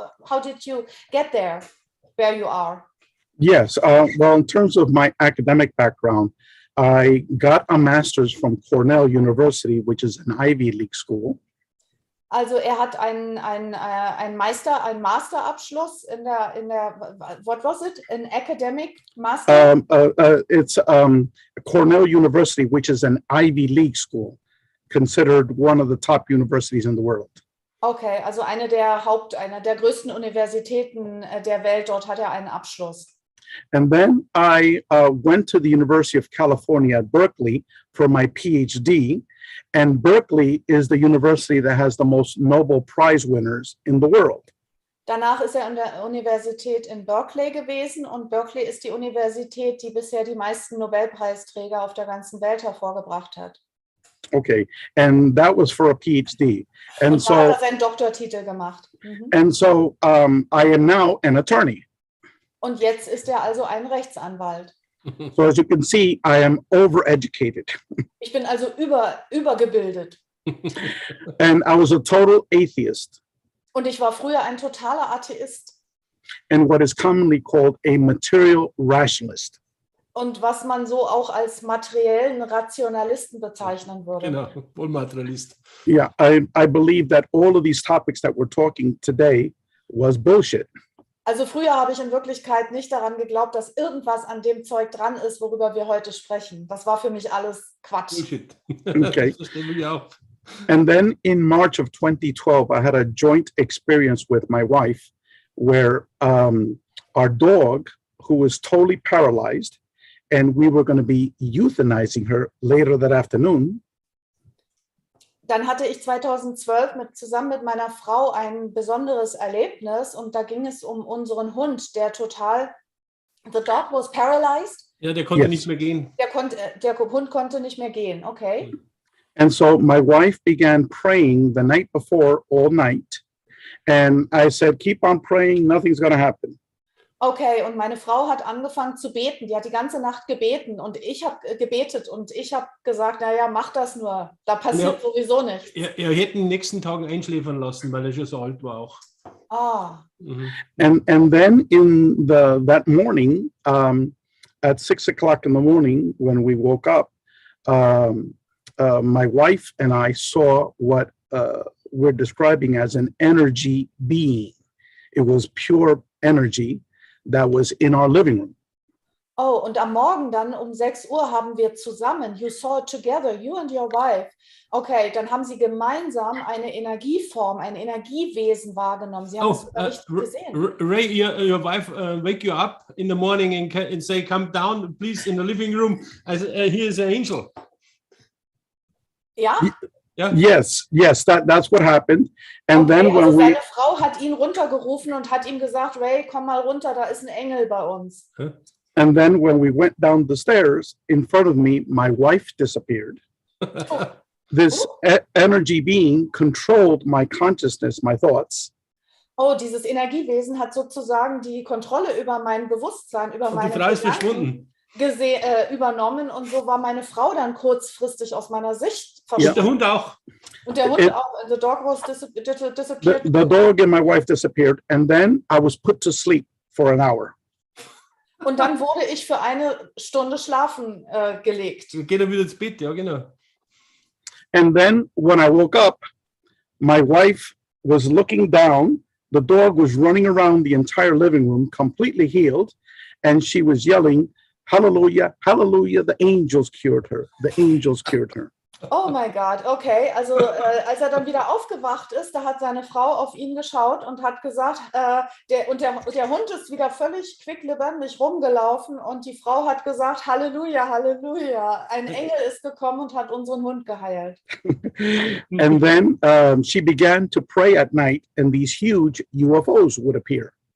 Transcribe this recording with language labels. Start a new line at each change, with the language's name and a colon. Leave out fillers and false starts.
English: How did you get there, where you are? Yes, well, in terms of my academic background, I got a master's from Cornell University, which is an Ivy League school.
German: Also hat einen Masterabschluss in der
English: what was it? An academic master? It's Cornell University, which is an Ivy League school, considered one of the top universities in the world.
German: Okay, also einer der größten Universitäten der Welt. Dort hat einen Abschluss.
English: And then I went to the University of California at Berkeley for my PhD. And Berkeley is the university that has the most Nobel Prize winners in the world.
German: Danach ist an der Universität in Berkeley gewesen, und Berkeley ist die Universität, die bisher die meisten Nobelpreisträger auf der ganzen Welt hervorgebracht hat.
English: Okay, and that was for a PhD. And
German: Und da hat er seinen Doktortitel gemacht.
English: I am now an attorney.
German: Und jetzt ist er also ein Rechtsanwalt.
English: So as you can see, I am overeducated.
German: Ich bin also übergebildet.
English: And I was a total atheist
German: Und ich war früher ein totaler Atheist.
English: and what is commonly called a material rationalist.
German: Und was man so auch als materiellen Rationalisten bezeichnen würde. Genau, Vollmaterialist.
English: Yeah, I believe that all of these topics that we're talking today was bullshit.
German: Also früher habe ich in Wirklichkeit nicht daran geglaubt, dass irgendwas an dem Zeug dran ist, worüber wir heute sprechen. Das war für mich alles Quatsch.
English: Bullshit. Okay.
German: Das verstehen wir auch.
English: And then in March of 2012, I had a joint experience with my wife where our dog, who was totally paralyzed, and we were going to be euthanizing her later that afternoon.
German: Dann hatte ich 2012 zusammen mit meiner Frau ein besonderes Erlebnis und da ging es um unseren Hund, der
English: the dog was paralyzed.
German: Ja, der konnte
English: Yes.
German: nicht mehr gehen. Der Hund konnte nicht mehr gehen, okay.
English: And so my wife began praying the night before all night. And I said, keep on praying, nothing's going to happen.
German: Okay, und meine Frau hat angefangen zu beten. Die hat die ganze Nacht gebeten und ich habe gebetet und ich habe gesagt, naja, mach das nur. Da passiert sowieso nichts. Er hätte in den nächsten Tagen einschläfern lassen, weil er schon so alt war auch. Ah, Mhm.
English: And then in that morning, at 6 o'clock in the morning, when we woke up, my wife and I saw what we're describing as an energy being. It was pure energy that was in our living room.
German: oh, und am Morgen dann um 6 Uhr haben wir zusammen,
English: you saw it together, you and your wife.
German: Okay, dann haben sie gemeinsam eine Energieform, ein Energiewesen wahrgenommen. Sie haben es sogar richtig gesehen.
English: Ray, your wife wake you up in the morning and say, come down, please, in the living room. Here is an angel.
German: Ja? Ja?
English: Yes, that's what happened. And Okay, then when
German: also
English: we
German: seine Frau hat ihn runtergerufen und hat ihm gesagt, Ray, komm mal runter, da ist ein Engel bei uns.
English: And then when we went down the stairs, in front of me, my wife disappeared. This energy being controlled my consciousness, my thoughts.
German: Oh, dieses Energiewesen hat sozusagen die Kontrolle über mein Bewusstsein, über Und meine die Frau ist Gedanken verschwunden. übernommen und so war meine Frau dann kurzfristig aus meiner Sicht Und der verschwunden. Hund auch. Und der Hund auch.
English: The dog was disappeared. The dog and my wife disappeared. And then I was put to sleep for an hour.
German: Und dann wurde ich für 1 Stunde schlafen gelegt. Geht er wieder ins Bett, ja, genau.
English: And then when I woke up, my wife was looking down. The dog was running around the entire living room, completely healed. And she was yelling, hallelujah, hallelujah, the angels cured her. The angels cured her.
German: Oh mein Gott, okay. Also als er dann wieder aufgewacht ist, da hat seine Frau auf ihn geschaut und hat gesagt, der Hund ist wieder völlig quicklebendig rumgelaufen und die Frau hat gesagt, Halleluja, Halleluja. Ein Engel ist gekommen und hat unseren Hund geheilt.
English: And then she began to pray at night and these huge UFOs would appear.